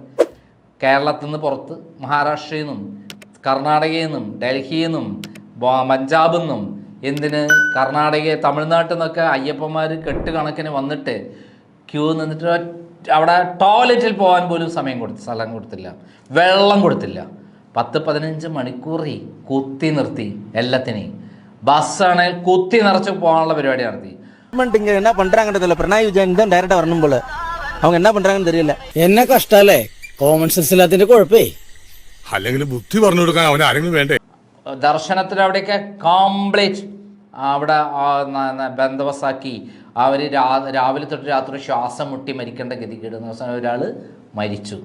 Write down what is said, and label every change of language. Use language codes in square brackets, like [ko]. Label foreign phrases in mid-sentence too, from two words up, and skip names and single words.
[ml] കേരളത്തിൽ നിന്ന് പുറത്ത് മഹാരാഷ്ട്രയിൽ നിന്നും കർണാടകയിൽ നിന്നും ഡൽഹിയിൽ നിന്നും പഞ്ചാബിൽ നിന്നും എന്തിന് കർണാടക തമിഴ്നാട്ടിൽ നിന്നൊക്കെ അയ്യപ്പന്മാർ കെട്ടുകണക്കിന് വന്നിട്ട് ക്യൂ നിന്നിട്ട് അവിടെ ടോയ്ലറ്റിൽ പോകാൻ പോലും സ്ഥലം കൊടുത്തില്ല, വെള്ളം കൊടുത്തില്ല. 10-15 മണിക്കൂറി കുത്തി നിർത്തി എല്ലാത്തിനെയും. ബസ്സാണെങ്കിൽ കുത്തി നിറച്ച് പോകാനുള്ള പരിപാടി നടത്തി. [ta] என்ன பண்றாங்கன்னு தெரியல. பினராயி விஜயன் தான் டைரக்டா வரணும் போல. அவங்க என்ன பண்றாங்கன்னு தெரியல. என்ன [ml] കഷ്ടല്ലേ? കോമൺ സെൻസ് ഇല്ലാത്തതിന്റെ കുഴപ്പേ. അല്ലെങ്കിൽ ബുദ്ധി പറഞ്ഞു കൊടുക്കാൻ അവൻ ആരെങ്കിലും വേണ്ടേ? ദർശനത്തിൽ അവിടെയൊക്കെ കംപ്ലീറ്റ് അവിടെ ബന്ദോബസ്താക്കി. അവർ രാവിലെ തൊട്ട് രാത്രി ശ്വാസം മുട്ടി മരിക്കേണ്ട ഗതികേട്. ദിവസം ഒരാൾ മരിച്ചു.